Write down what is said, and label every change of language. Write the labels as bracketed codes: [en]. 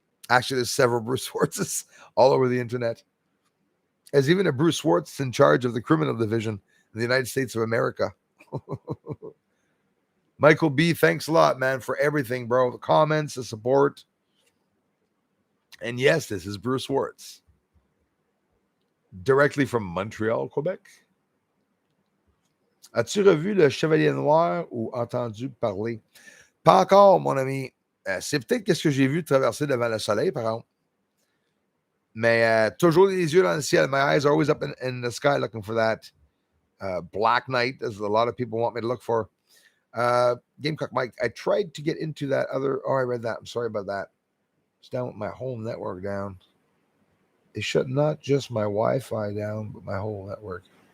[en] Actually, there's several Bruce Swartzes all over the internet. There's even a Bruce Swartz in charge of the criminal division in the United States of America. Michael B, thanks a lot, man, for everything, bro. The comments, the support. And yes, this is Bruce Swartz. Directly from Montreal, Quebec. [fr] As-tu revu le Chevalier Noir ou entendu parler? Pas encore, mon ami. C'est peut-être qu'est-ce que j'ai vu traverser devant le soleil, par exemple. Mais toujours les yeux dans le ciel. [en] My eyes are always up in the sky looking for that black night, as a lot of people want me to look for. Gamecock Mike, I tried to get into that other. Oh, I read that. I'm sorry about that. It's down with my whole network down. It shut not just my Wi-Fi down, but my whole network.